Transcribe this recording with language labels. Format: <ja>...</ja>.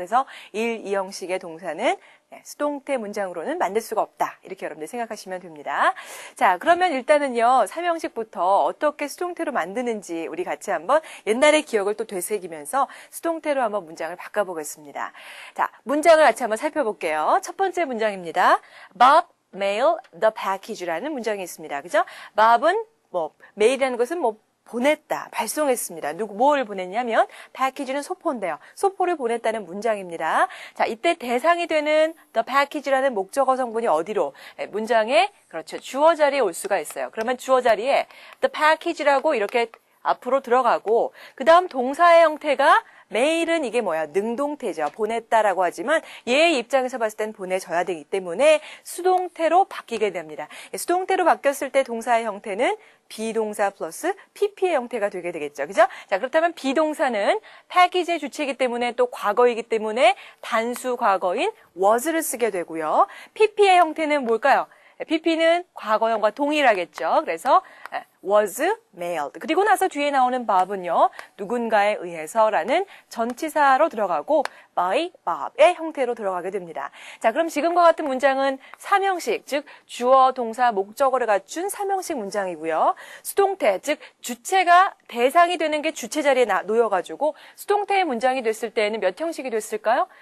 <ko>그래서 1, 2형식의 동사는 수동태 문장으로는 만들 수가 없다. 이렇게 여러분들 생각하시면 됩니다. 자, 그러면 일단은요. 3형식부터 어떻게 수동태로 만드는지 우리 같이 한번 옛날의 기억을 또 되새기면서 수동태로 한번 문장을 바꿔보겠습니다. 자, 문장을 같이 한번 살펴볼게요. 첫 번째 문장입니다.</ko> <en>Bob mail the package라는</en> <ko>문장이 있습니다. 그죠? Bob은 mail이라는 것은 보냈다, 발송했습니다. 뭘 보냈냐면 package는 소포인데요. 소포를 보냈다는 문장입니다. 자, 이때 대상이 되는 the package라는 목적어 성분이 어디로? 문장에 그렇죠. 주어 자리에 올 수가 있어요. 그러면 주어 자리에 the package라고 이렇게 앞으로 들어가고 그 다음 동사의 형태가 메일은 이게 능동태죠. 보냈다라고 하지만 얘의 입장에서 봤을 땐 보내져야 되기 때문에 수동태로 바뀌게 됩니다. 수동태로 바뀌었을 때 동사의 형태는 비동사 플러스 PP의 형태가 되게 되겠죠. 그죠? 자, 그렇다면 비동사는 패키지의 주체이기 때문에 또 과거이기 때문에 단수 과거인 was를 쓰게 되고요. PP의 형태는 뭘까요? PP는 과거형과 동일하겠죠. 그래서 was mailed. 그리고 나서 뒤에 나오는 Bob은요. 누군가에 의해서라는 전치사로 들어가고 by Bob의 형태로 들어가게 됩니다. 자, 그럼 지금과 같은 문장은 3형식, 즉 주어, 동사, 목적어를 갖춘 3형식 문장이고요. 수동태, 즉 주체가 대상이 되는 게 주체 자리에 놓여가지고 수동태의 문장이 됐을 때에는 몇 형식이 됐을까요?</ko>